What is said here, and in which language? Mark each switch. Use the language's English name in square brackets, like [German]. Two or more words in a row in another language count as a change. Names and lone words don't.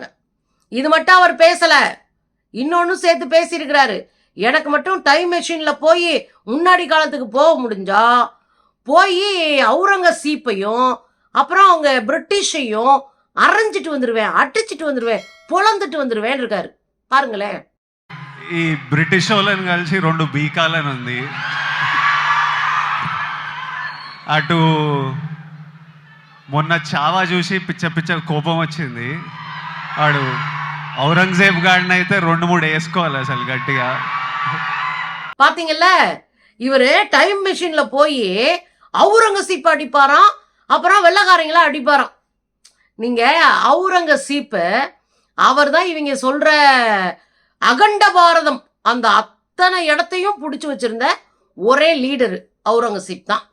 [Tamil] இது மட்டும் அவர் பேசல, இன்னொன்னு சேர்த்து பேசியிருக்கிறாரு. எனக்கு மட்டும் டைம் மெஷின்ல போய் முன்னாடி காலத்துக்கு போக முடிஞ்சா போய் அவுரங்கசீப்பையும் அப்புறம் அவங்க பிரிட்டிஷையும் அரைஞ்சிட்டு வந்துருவேன், அடிச்சிட்டு வந்துருவேன், பொழந்துட்டு வந்துருவேன் இருக்காரு. பாருங்களேன். [Telugu] ఈ బ్రిటిష్ వాళ్ళని కలిసి 2 బీకాలని ఉంది. అటు మొన్న చావా చూసి పిచ్చ పిచ్చ కోపం వచ్చింది. వాడు ఔరంగజేబ్ గాడిని అయితే 2-3 వేసుకోవాలి అసలు గట్టిగా. [Tamil] பாத்தீங்கல்ல, இவரு டைம் மெஷின்ல போய் அவுரங்கசீப் அடிப்பாராம், அப்புறம் வெள்ளக்காரங்களா அடிப்பாராம். நீங்க அவுரங்கசீப் அவர் தான் இவங்க சொல்ற அகண்ட பாரதம், அந்த அத்தனை இடத்தையும் பிடிச்சு வச்சிருந்த ஒரே லீடர் அவுரங்கசீப் தான்.